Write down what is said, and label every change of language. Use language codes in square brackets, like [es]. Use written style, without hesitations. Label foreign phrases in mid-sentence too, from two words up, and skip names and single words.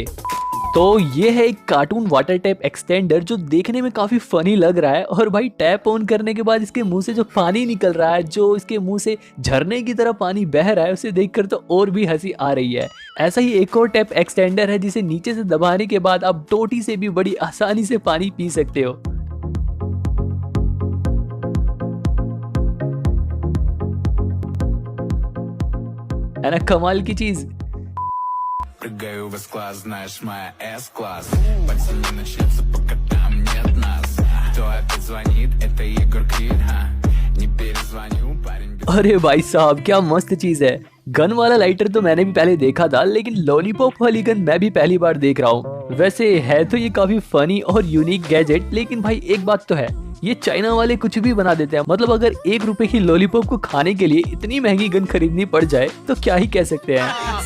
[hi] तो ये है एक [en] cartoon water tap extender [hi] जो देखने में काफी फनी लग रहा है और भाई [en] tap on [hi] करने के बाद इसके मुंह से जो पानी निकल रहा है, जो इसके मुंह से झरने की तरह पानी बह रहा है, उसे देखकर तो और भी हंसी आ रही है। ऐसा ही एक और [en] tap extender [hi] है जिसे नीचे से दबाने के बाद आप टोटी से भी बड़ी आसानी से पानी पी सकते हो। है ना कमाल की चीज। [ru] Прыгаю в S-класс, знаешь, моя S-класс. Пацаны начнется, пока там нет нас. Кто опять звонит, это Егор Крид, ха? Не перезвоню, парень без... [hi] अरे भाई साहब क्या मस्त चीज है। गन वाला लाइटर तो मैंने भी पहले देखा था, लेकिन लॉलीपॉप वाली गन मैं भी पहली बार देख रहा हूँ। वैसे है तो ये काफी फनी और [en] unique gadget, [hi] लेकिन भाई एक बात तो है, ये चाइना वाले कुछ भी बना देते हैं। मतलब अगर 1 रुपए की लॉलीपॉप को खाने के लिए इतनी महंगी गन खरीदनी पड़ जाए तो क्या ही कह सकते हैं।